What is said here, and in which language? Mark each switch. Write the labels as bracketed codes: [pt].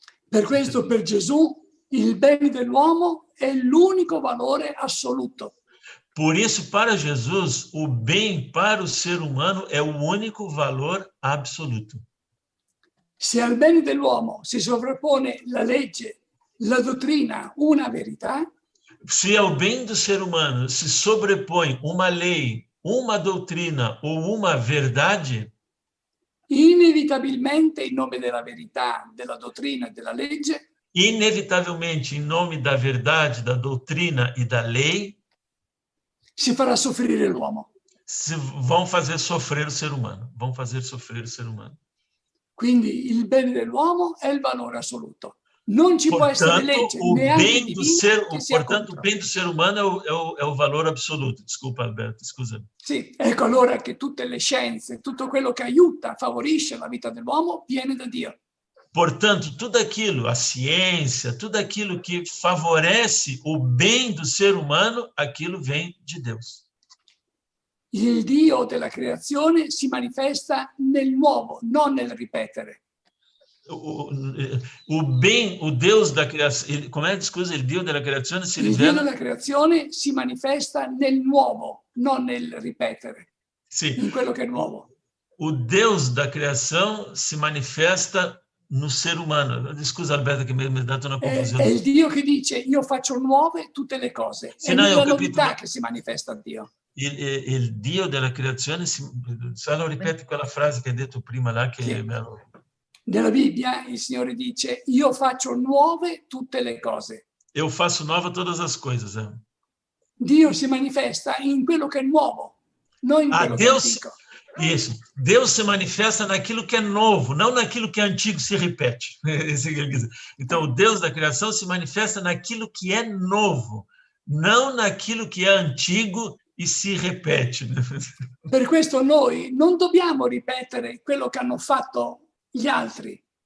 [it] Per questo, per Gesù, il bene dell'uomo è l'unico valore assoluto. [pt] Por isso, para Jesus, o bem para o ser humano é o único valor absoluto. [it] Se al bene dell'uomo si sovrappone la legge, la dottrina, una verità, [pt] se ao bem do ser humano se sobrepõe uma lei, uma doutrina ou uma verdade, [it] inevitabilmente in nome della verità, della dottrina e della legge, [pt] inevitavelmente em nome da verdade, da doutrina e da lei, [it] si farà soffrire l'uomo. [pt] Vão fazer sofrer o ser humano, vão fazer sofrer o ser humano. [it] Quindi il bene dell'uomo è il valore assoluto. Non ci può essere legge neanche divina che sia [pt] portanto, o bem do ser humano é o valor absoluto. Desculpa, Alberto, scusa. [it] Sì, ecco allora che tutte le scienze, tutto quello che aiuta, favorisce la vita dell'uomo, viene da Dio. [pt] Portanto, tudo aquilo, a ciência, tudo aquilo que favorece o bem do ser humano, aquilo vem de Deus. [it] Il Dio della creazione si manifesta nel nuovo, non nel ripetere. [pt] O bem, o Deus da criação, como é, [it] scusa, il Dio della creazione si rivela... Il Dio della creazione si manifesta nel nuovo, non nel ripetere, sì. In quello che è nuovo. [pt] O Deus da criação si manifesta no ser umano. [it] Scusa Alberto che mi ha dato una confusione. È il Dio che dice io faccio nuove tutte le cose. Sì, è nella novità che si manifesta Dio. Il Dio della creazione, solo ripeti quella frase che hai detto prima là che sì. Nella Bibbia il Signore dice io faccio nuove tutte le cose. [pt] Eu faço nova todas as coisas. [it] Dio si manifesta in quello che è nuovo, non in quello che è antico. [pt] Isso. Deus se manifesta naquilo que é novo, não naquilo que é antigo se repete. Então, o Deus da criação se manifesta naquilo que é novo, não naquilo que é antigo e se repete. [it] Per questo noi non dobbiamo ripetere quello che hanno fatto gli altri.